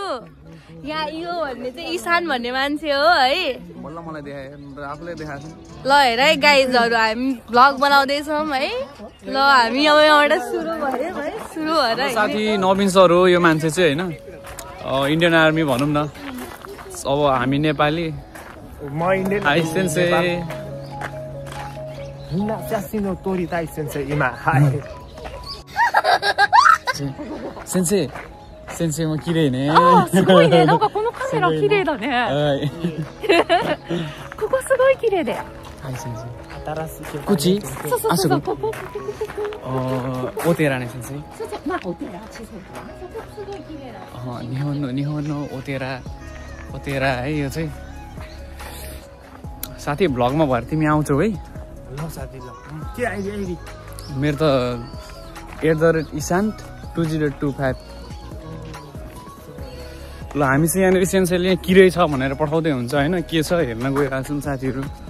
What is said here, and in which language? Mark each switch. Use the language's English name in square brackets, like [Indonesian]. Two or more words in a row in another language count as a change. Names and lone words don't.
[Nepali] यहाँ यो भन्ने चाहिँ इसान भन्ने मान्छे हो है। बल्ल मलाई देखाए, आफूले देखाएको छ। ल हेर है गाइजहरू, हामी भ्लग बनाउँदैछौँ है। ल हामी अब यहाँबाट सुरु भयो है, सुरु भएर साथी नवीन सर हो यो मान्छे चाहिँ होइन, इन्डियन आर्मी भनौँ न। अब हामी नेपाली Ai sensei. [Japanese] Sensei. Senseiも綺麗ね。すごいね。なんかこのカメラ綺麗だね。はい。ここすごい綺麗で。はい、先生。こっち？そうそうそう。ここ。お寺ね、先生。そうそう。まあお寺小さいから。そこすごい綺麗だ。日本のお寺 [Nepali] है यो चाहिँ। साथी भ्लगमा भएर तिमी आउँछौ है? ल साथी ल। के आइडी? मेरो त @isant 2025। ल हामी चाहिँ यहाँनिर सेन्सेले किरै छ भनेर पठाउँदै हुन्छ होइन, के छ हेर्न गइरहेको छौँ साथीहरू।